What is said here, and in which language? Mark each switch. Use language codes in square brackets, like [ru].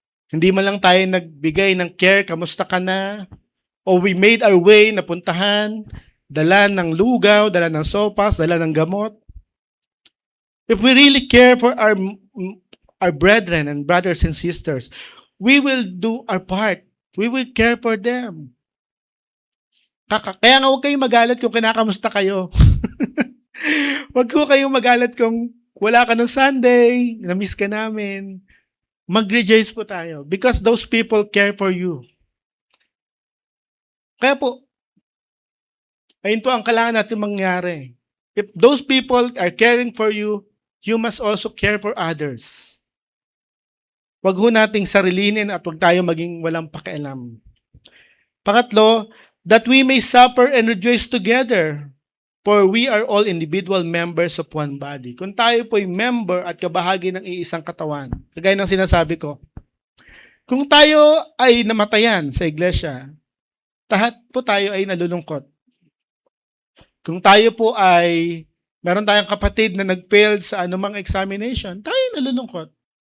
[tl] Hindi man lang tayo nagbigay ng care, kamusta ka na? [en] O we made our way, [tl] napuntahan, dala ng lugaw, dala ng sopas, dala ng gamot. [en] If we really care for our brethren and brothers and sisters, we will do our part. We will care for them. [tl] Kaya nga huwag kayong magalit kung kinakamusta kayo. Huwag ko kayong magalit kung wala ka ng Sunday, na-miss ka namin. Mag-rejoice po tayo [en] because those people care for you. [tl] Kaya po, ayun po ang kailangan natin mangyari. [en] If those people are caring for you, you must also care for others. [tl] Wag ho nating sarilinin at wag tayo maging walang pakialam. [en] Pangatlo, that we may suffer and rejoice together, for we are all individual members of one body. [tl] Kung tayo po'y member at kabahagi ng iisang katawan, kagaya ng sinasabi ko, kung tayo ay namatayan sa iglesia, lahat po tayo ay nalulungkot. Kung tayo po ay meron tayong kapatid na nag-failed sa anumang examination, tayo nalulungkot.